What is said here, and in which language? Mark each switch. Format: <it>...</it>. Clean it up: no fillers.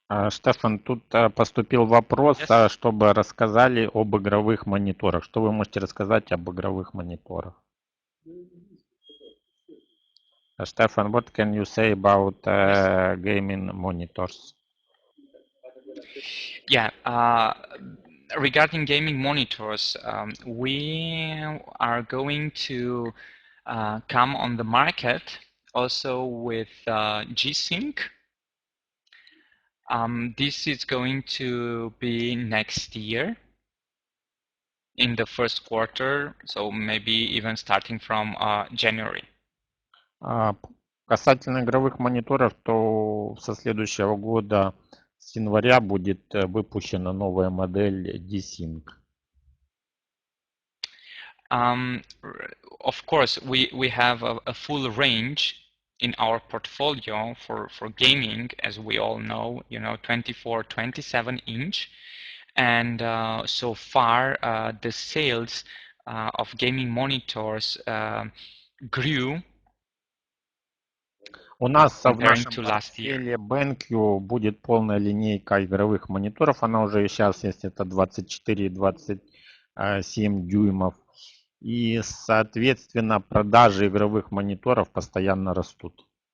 <ru>Штефан, тут поступил вопрос,</ru> <en>Yes.</en> <ru>чтобы рассказали об игровых мониторах. Что вы можете рассказать об игровых мониторах?</ru> <en>Stefan, what can you say about Yes. gaming monitors? Yeah. Regarding gaming monitors, we are going to come on the market also with G-Sync. This is going to be next year in the first quarter, so maybe even starting from January.</en> <ru>Касательно игровых мониторов, то со следующего года, с января, будет выпущена новая модель D-Sync.</ru> <en>Of course, we have a full range in our portfolio for gaming, as we all know, 24, 27 inch. And so far, the sales of gaming monitors grew.</en> <ru>У нас в нашем портфеле BenQ будет полная линейка игровых мониторов. Она уже сейчас есть, это 24 и 27 дюймов. И, соответственно, продажи игровых мониторов постоянно растут.</ru>